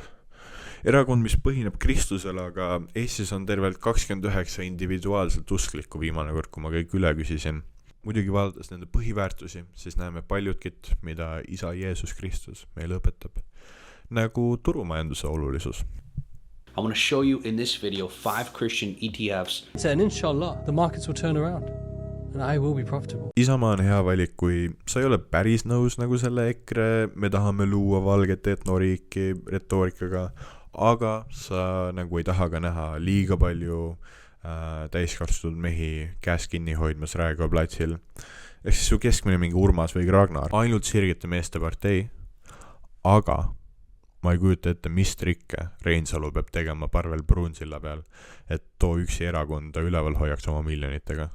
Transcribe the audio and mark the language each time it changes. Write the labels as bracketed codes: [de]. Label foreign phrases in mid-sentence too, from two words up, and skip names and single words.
[et] Erakond, mis põhineb Kristusele, aga Eestis on tervelt 29 individuaalselt usklikku viimane kord, kui ma kõik üle küsisin. Muidugi vaadates nende põhiväärtusi, siis näeme paljudkit, mida isa Jeesus Kristus meile õpetab. Nagu turumajanduse olulisus. [en] I want to show you in this video 5 Christian ETFs. And inshallah, the markets will turn around and I will be profitable. [et] Isamaa on hea valik, kui sa ei ole päris nõus nagu selle EKRE, me tahame luua valget etnoriiki retoorikaga, aga sa nagu ei taha ka näha liiga palju täiskasvanud mehi käes kinni hoidmas Raekoja platsil. Ehk siis su keskmine mingi Urmas või Ragnar, ainult sirgete meeste partei, aga ma ei kujuta ette, mis trikke Reinsalu peab tegema Parvel Pruunsilla peal, et too üksi erakonda üleval hoiaks oma miljonitega.